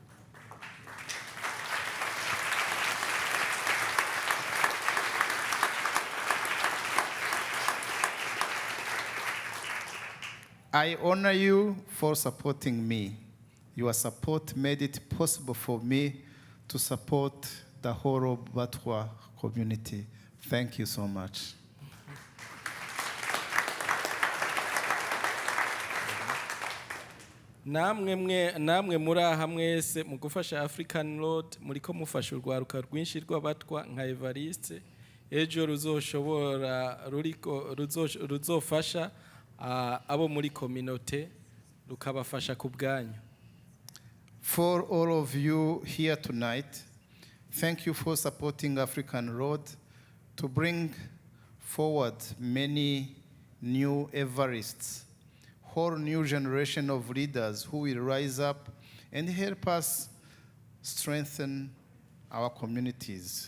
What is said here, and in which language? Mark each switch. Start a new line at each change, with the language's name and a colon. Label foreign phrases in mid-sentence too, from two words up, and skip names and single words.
English: I honor you for supporting me. Your support made it possible for me to support the whole Batwa community. Thank you so much.
Rundi: namwe muri aha mwese mu gufasha African Road muriko mufasha urwaruka rwinshi rw'abatwa nka Evariste ejo ruzofasha abo muri community rukabafasha ku bwanyu.
English: For all of you here tonight, thank you for supporting African Road to bring forward many new Evaristes, whole new generation of leaders who will rise up and help us strengthen our communities.